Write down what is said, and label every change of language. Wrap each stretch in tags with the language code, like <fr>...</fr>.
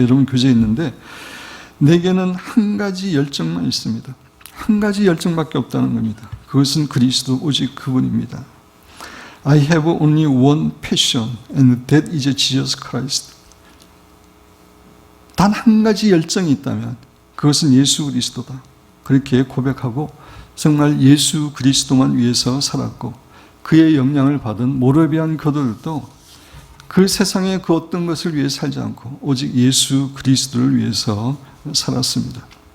<ko>여러분 교재에 있는데 내게는 한 가지 열정만 있습니다. 한 가지 열정밖에 없다는 겁니다. 그것은 그리스도 오직 그분입니다.</ko> <en>I have only one passion and that is Jesus Christ.</en> <ko>단 한 가지 열정이 있다면 그것은 예수 그리스도다. 그렇게 고백하고 정말 예수 그리스도만 위해서 살았고 그의 영향을 받은 모라비안 교도들도 그 세상의 그 어떤 것을 위해 살지 않고 오직 예수 그리스도를 위해서 살았습니다.</ko>